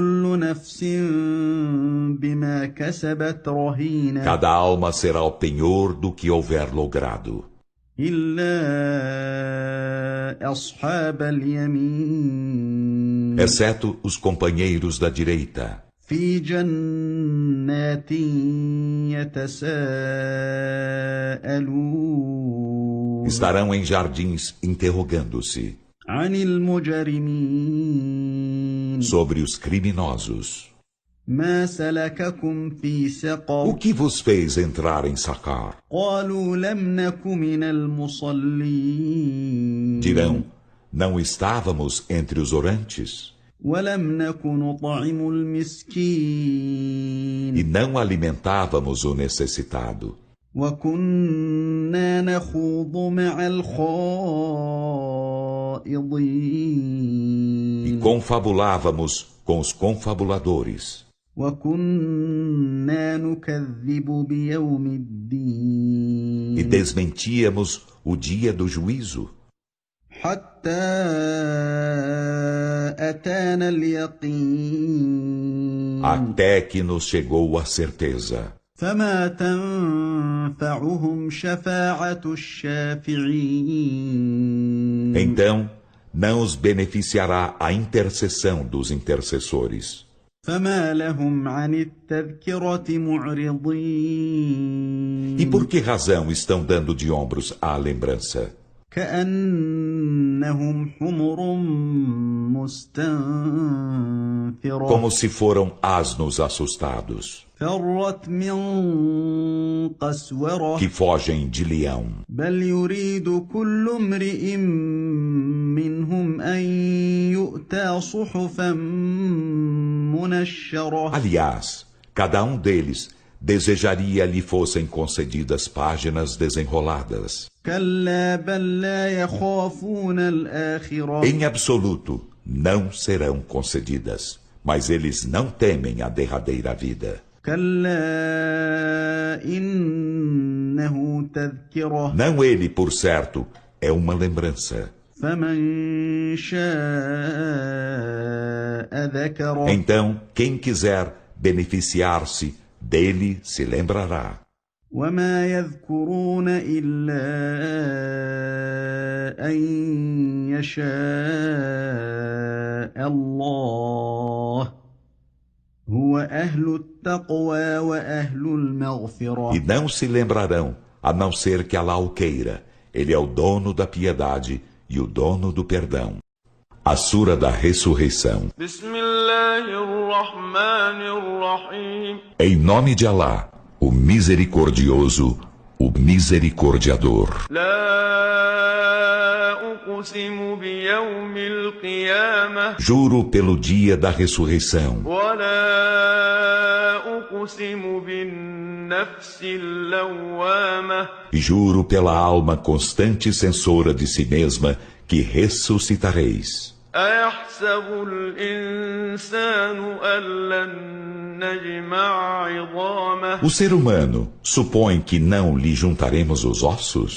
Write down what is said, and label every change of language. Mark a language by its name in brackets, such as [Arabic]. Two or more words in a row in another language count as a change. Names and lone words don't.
[Portuguese] Cada alma será o penhor do que houver logrado. Exceto os companheiros da direita. [Arabic] في جنات يتساءلون [Portuguese] Estarão em jardins interrogando-se [Arabic] عن المجرمين [Portuguese] sobre os criminosos. [Arabic] ما سلككم في [Portuguese] O [Arabic] سقر [Portuguese] que vos fez entrar em Sacar? [Arabic] قالوا لم نك من المصلين [Portuguese] Dirão, não estávamos entre os orantes? [Arabic] ولم نك نطعم [Portuguese] E [Arabic] المسكين [Portuguese] não alimentávamos o necessitado. [Arabic] وكنا نخوض مع الخائضين [Portuguese] E confabulávamos com os confabuladores. [Arabic] وكنا نكذب بيوم [Portuguese] E [Arabic] الدين [Portuguese] desmentíamos o dia do juízo. [Arabic] حتى أتانا اليقين [Portuguese] Até que nos chegou a certeza. [Arabic] فما تنفعهم شفاعة الشافعين [Portuguese] Então, não os beneficiará a intercessão dos intercessores. [Arabic] فما لهم عن التذكرة معرضين [Portuguese] E por que razão estão dando de ombros à lembrança? [Arabic] كأنهم حمر مستنفرة [Portuguese] Como se foram asnos assustados, [Arabic] فرت من قسورة [Portuguese] que fogem de leão. [Arabic] بل يريد كل امرئ منهم أن يؤتى صحفا منشرة [Portuguese] Aliás, cada um deles desejaria lhe fossem concedidas páginas desenroladas. [Arabic] كلا بل لا يخافون الآخرة [Portuguese] Em absoluto, não serão concedidas, mas eles não temem a derradeira vida. [Arabic] كلا إنه تذكرة [Portuguese] Não ele, por certo, é uma lembrança. [Arabic] فمن شاء ذكره [Portuguese] Então, quem quiser beneficiar-se dele se lembrará. [Arabic] وما يذكرون إلا أن يشاء الله هو أهل التقوى وأهل المغفرة [Portuguese] E não se lembrarão, a não ser que Alá o queira. Ele é o dono da piedade e o dono do perdão. A Sura da Ressurreição. [Arabic] بسم الله الرحمن الرحيم [Portuguese] Em nome de Alá, o Misericordioso, o Misericordiador. [Arabic] لا أقسم بيوم القيامة [Portuguese] Juro pelo dia da ressurreição. [Arabic] ولا أقسم بالنفس اللوامة [Portuguese] E juro pela alma constante censora de si mesma que ressuscitareis. [Arabic] أيحسب الإنسان أن لن نجمع عظامه [Portuguese] O ser humano supõe que não lhe juntaremos os ossos?